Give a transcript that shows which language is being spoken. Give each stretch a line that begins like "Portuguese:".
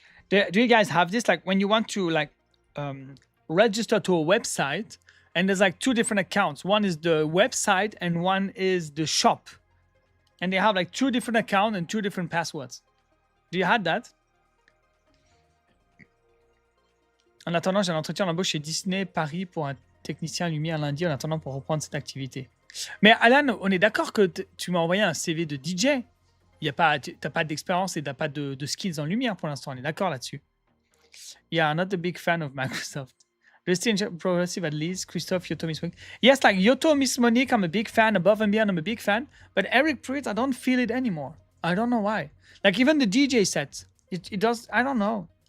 English: Do you guys have this? Like when you want to like register to a website and there's like two different accounts. One is the website and one is the shop. And they have like two different accounts and two different passwords. Do you have that?
French: En attendant, j'ai un entretien d'embauche chez Disney Paris pour un technicien lumière lundi en attendant pour reprendre cette activité. Mais Alan, on est d'accord que tu m'as envoyé un CV de DJ. Tu n'as pas d'expérience et tu n'as pas de skills en lumière pour l'instant. On est d'accord là-dessus.
English: Yeah, I'm not a big fan of Microsoft. Resting Progressive at least. Christophe, Yoto, Miss Monique. Yes, like Yoto, Miss Monique, I'm a big fan. Above and Beyond, I'm a big fan. But Eric Pritz, I don't feel it anymore. I don't know why. Like even the DJ sets, it does, I don't know.